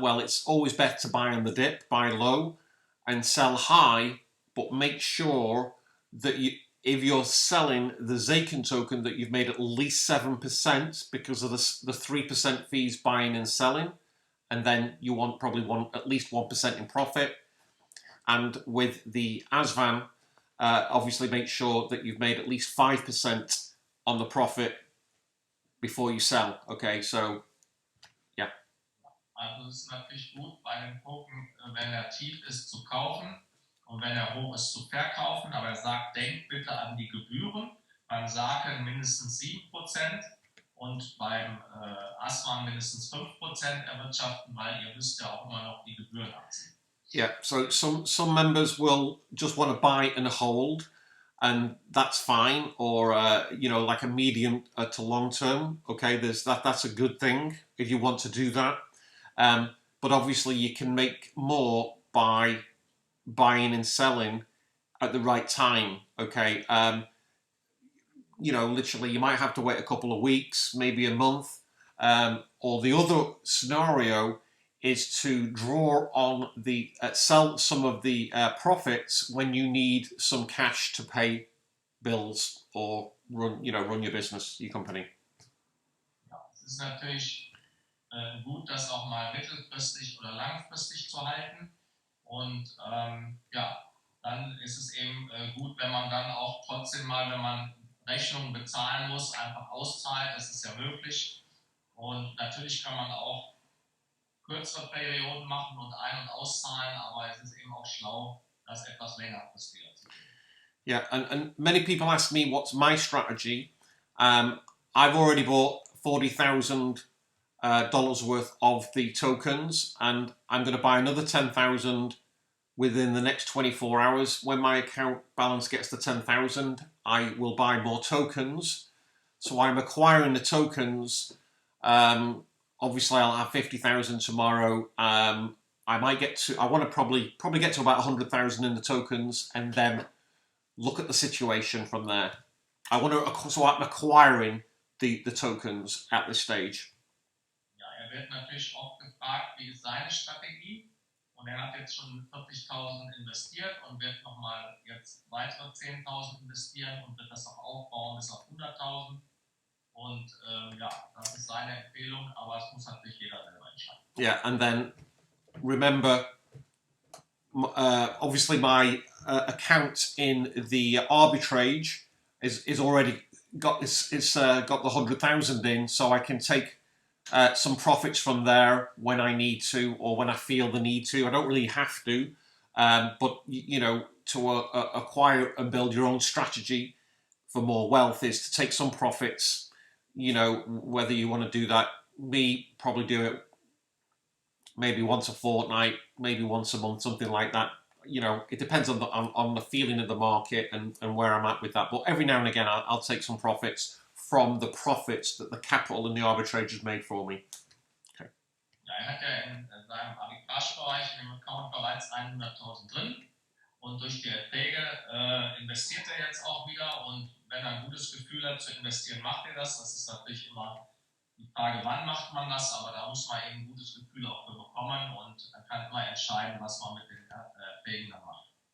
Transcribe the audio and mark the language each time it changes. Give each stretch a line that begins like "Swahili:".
English: Well, it's always better to buy on the dip, buy low, and sell high, but make sure that if you're selling the Zaken token, that you've made at least 7% because of the 3% fees buying and selling, and then you probably want at least 1% in profit. And with the ASVAN, obviously make sure that you've made at least 5% on the profit before you sell. Okay, so yeah.
German: Also es ist natürlich gut, bei dem Token, wenn er tief ist, zu kaufen, und wenn er hoch ist, zu verkaufen. Aber er sagt, denkt bitte an die Gebühren. Beim Saken mindestens 7% und beim ASVAN mindestens 5% erwirtschaften, weil ihr müsst ja auch immer noch die Gebühren abziehen.
English: Yeah, so some members will just want to buy and hold, and that's fine. Or you know, like a medium to long term. Okay, that's a good thing if you want to do that. But obviously, you can make more by buying and selling at the right time. Okay, you know, literally, you might have to wait a couple of weeks, maybe a month. Or the other scenario is to draw on the sell some of the profits when you need some cash to pay bills or run, you know, run your business, your company.
German: Ja, es ist natürlich gut, das auch mal mittelfristig oder langfristig zu halten. Und ja, dann ist es eben gut, wenn man dann auch trotzdem mal, wenn man Rechnungen bezahlen muss, einfach auszahlt. Das ist ja möglich. Und natürlich kann man auch kürzere Perioden machen und ein- und auszahlen, aber es ist eben auch schlau, das etwas längerfristiger zu tun.
English: Yeah, and many people ask me what's my strategy. I've already bought $40,000 worth of the tokens, and I'm going to buy another 10,000 within the next 24 hours. When my account balance gets to 10,000, I will buy more tokens. So I'm acquiring the tokens. Obviously, I'll have 50,000 tomorrow. I might get to. I want to probably get to about 100,000 in the tokens, and then look at the situation from there. I want to. So I'm acquiring the tokens at this stage.
German: Ja, wird natürlich oft gefragt, wie ist seine Strategie? Und hat jetzt schon 40.000 investiert und wird nochmal jetzt weitere 10.000 investieren und wird das auch aufbauen bis auf 100.000. Und ja, das ist seine Empfehlung, aber es muss natürlich jeder selber entscheiden.
English: Yeah, and then remember, obviously my account in the arbitrage is already got it's got the 100,000 in, so I can take some profits from there when I need to or when I feel the need to. I don't really have to, but you know, to acquire and build your own strategy for more wealth is to take some profits. You know, whether you want to do that, me probably do it maybe once a fortnight, maybe once a month, something like that. You know, it depends on the feeling of the market and where I'm at with that. But every now and again, I'll take some profits from the profits that the capital and the arbitrage has made for me. Okay.
German: Ja, hat ja in seinem Arbitragebereich in dem Account bereits 100.000 drin. Und durch die Erträge investiert er jetzt auch wieder. Und wenn er ein gutes Gefühl hat zu investieren, macht er das. Das ist natürlich immer die Frage, wann macht man das, aber da muss man eben ein gutes Gefühl auch für bekommen und man kann immer entscheiden, was man mit den Erträgen dann macht.